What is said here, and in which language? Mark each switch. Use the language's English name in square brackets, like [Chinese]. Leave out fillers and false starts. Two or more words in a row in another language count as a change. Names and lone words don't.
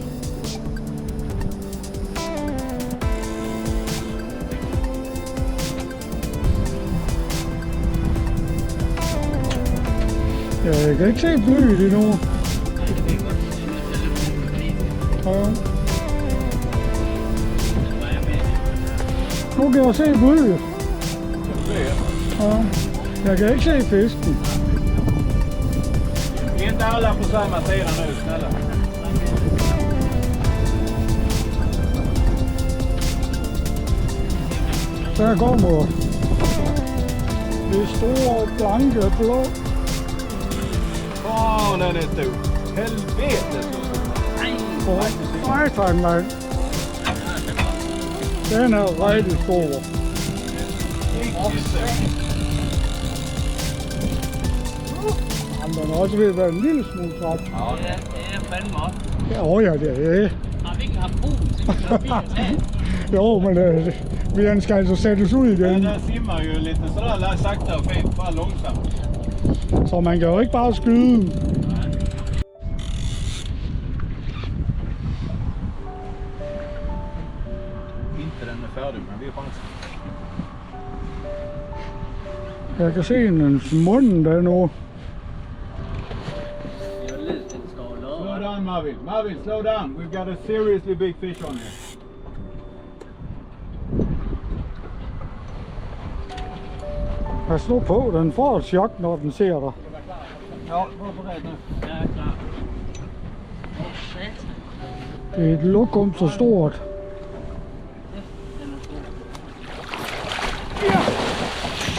[Danish] Ja, jeg kan ikke se blyet endnu. Ja. Nu kan jeg se blyet. Ja. Jeg kan ikke se fisken. [Swedish] Inte alla på samma sida nu, snälla. [Danish] Der kommer det store, blanke blå. [Swedish] Åh, den är stor. Helvete så stor. [Danish] Nej, tak, mand. Den er rigtig stor. Jamen, den er også ved at være en lille smule træt. Ja, Ja, det er fandme op. Ja, det er. Har vi ikke haft brug til at tage? Jo, men vi skal altså sættes ud ja, igen. [Swedish] den simmar ju lite sådär sakta och fint, bara långsamt. [Danish] Så man kan jo ikke bare skyde. [Swedish] Inte den är färdig, men vi har chansen. [Danish] Jeg kan se dens munden der nu. Jeg er lidt, den står [English] Slow [Danish] lov. [English] down, Marvin. Marvin, slow down. We've got a seriously big fish on here. [Danish] Pas nu på, den får et chok, når den ser dig. [Swedish] Ja, var beredd nu. [Danish] Jeg er klar. Åh, satan. Det er et lokum så stort. Den er stor.